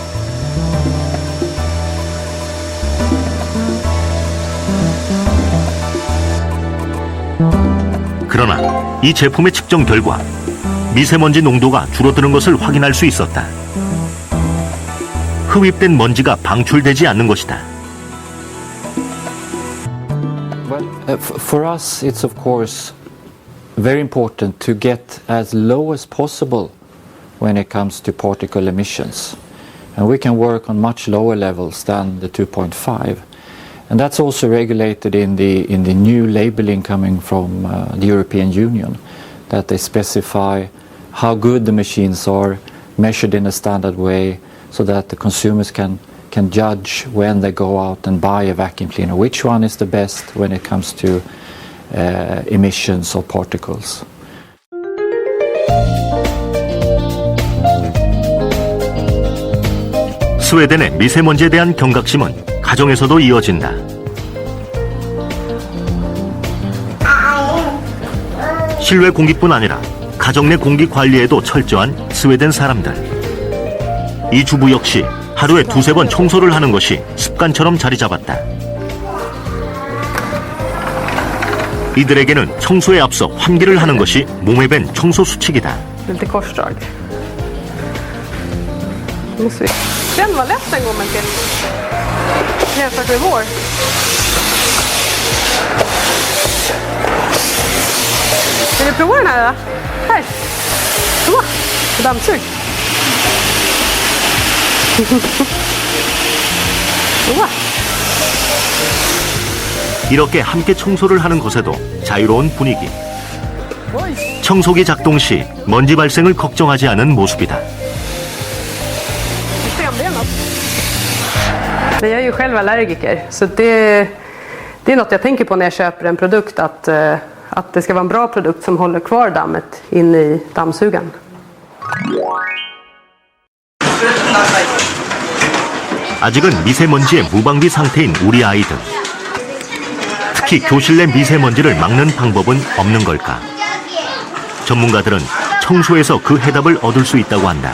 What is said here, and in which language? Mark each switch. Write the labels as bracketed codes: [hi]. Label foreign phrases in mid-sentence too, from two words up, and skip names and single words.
[ko] 그러나 이 제품의 측정 결과 미세먼지 농도가 줄어드는 것을 확인할 수 있었다. 흡입된 먼지가 방출되지 않는 것이다. [en] Well, for us, it's of course very important to get as low as possible when it comes to particle emissions. And we can work on much lower levels than the 2.5. And that's also regulated in the new labeling coming from the European Union, that they specify how good the machines are, measured in a standard way, so that the consumers can judge when they go out and buy a vacuum cleaner, which one is the best when it comes to emissions or particles. [ko] 스웨덴의 미세먼지에 대한 경각심은 가정에서도 이어진다. 실외 공기뿐 아니라 가정 내 공기 관리에도 철저한 스웨덴 사람들. 이 주부 역시 하루에 2-3번 청소를 하는 것이 습관처럼 자리 잡았다. 이들에게는 청소에 앞서 환기를 하는 것이 몸에 밴 청소 수칙이다. [sv] Lite korsdrag. Måste vi. Den var lätt en gång men jämfört med vår. Vill du prova den här då? Här. Så. Dammsug. [ko] 우와. 이렇게 함께 청소를 하는 곳에도 자유로운 분위기. 청소기 작동 시 먼지 발생을 걱정하지 않은 모습이다. [sv] Jag är ju själv allergiker, så det är något jag tänker på när jag köper en produkt, att det ska vara en bra produkt som håller kvar dammet inne i dammsugaren. [ko] 아직은 미세먼지의 무방비 상태인 우리 아이들. 특히 교실 내 미세먼지를 막는 방법은 없는 걸까? 전문가들은 청소에서 그 해답을 얻을 수 있다고 한다.